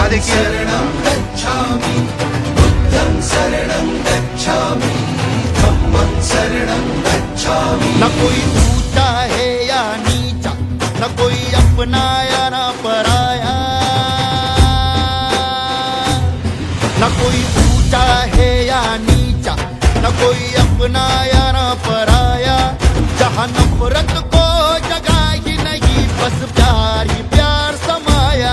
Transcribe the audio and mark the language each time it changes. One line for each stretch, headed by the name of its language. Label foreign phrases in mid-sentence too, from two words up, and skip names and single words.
Pali: शरणं गच्छामि बुद्धं शरणं गच्छामि धम्मं शरणं गच्छामि।
Hindi: न कोई ऊंचा है या नीचा, न कोई अपना या न पराया, न कोई ऊंचा है या नीचा, न कोई अपना या न पराया। जहाँ नफरत को जगह ही नहीं, बस प्यार ही प्यार समाया।